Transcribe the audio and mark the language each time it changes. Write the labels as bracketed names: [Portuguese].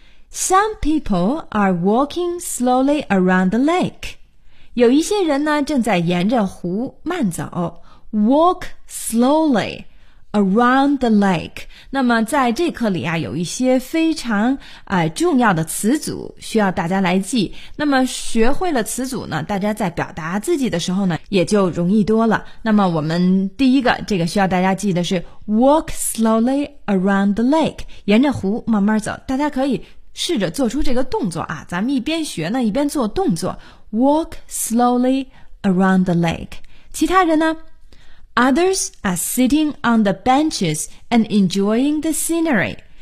[English] Some people are walking slowly around the lake. [Chinese] 有一些人呢正在沿着湖慢走。 [English] Walk slowly around the lake. [Chinese] 那么在这课里啊有一些非常、重要的词组需要大家来记。那么学会了词组呢大家在表达自己的时候呢也就容易多了。那么我们第一个这个需要大家记的是 [English] walk slowly around the lake, [Chinese] 沿着湖慢慢走。大家可以试着做出这个动作啊，咱们一边学呢一边做动作。 [English] Walk slowly around the lake. [Chinese] 其他人呢 [English] Others are sitting on the benches and enjoying the scenery.